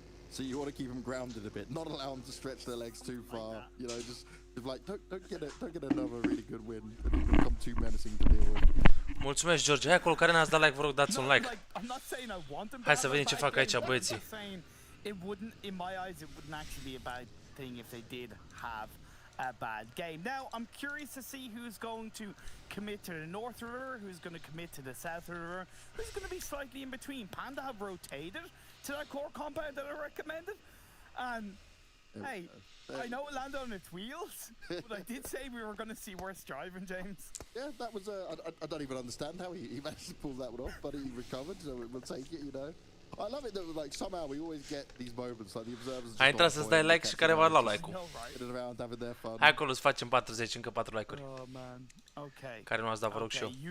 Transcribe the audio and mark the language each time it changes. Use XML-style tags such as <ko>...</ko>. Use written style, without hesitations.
<en>So you want to keep them grounded a bit, not allow them to stretch their legs too far. You know, just like don't get another really good win that will become too menacing to deal with.</en> <ro>Mulțumesc, George. Hai acolo care n-ați dat like, vă rog, dați un like. Hai să vedem ce fac aici băieții.</ro> <en>In my eyes, it wouldn't actually be a bad thing if they did have a bad game. Now, I'm curious to see who's going to commit to the North River, who's going to commit to the South River, who's going to be slightly in between. Panda have rotated to that core compound that I recommended, and hey, I know it landed on its wheels, but I did say we were going to see worse driving, James. Yeah, that was I don't even understand how he managed to pull that one off, but he recovered, so we'll take it, you know. I love it that like somehow we always get these moments like the observers.</en> <ro>Ai intrat să-ți dai like și care va lua like-ul. Hai acolo să facem 40, încă 4 like-uri. Care nu ați dat, vă rog și eu.</ro>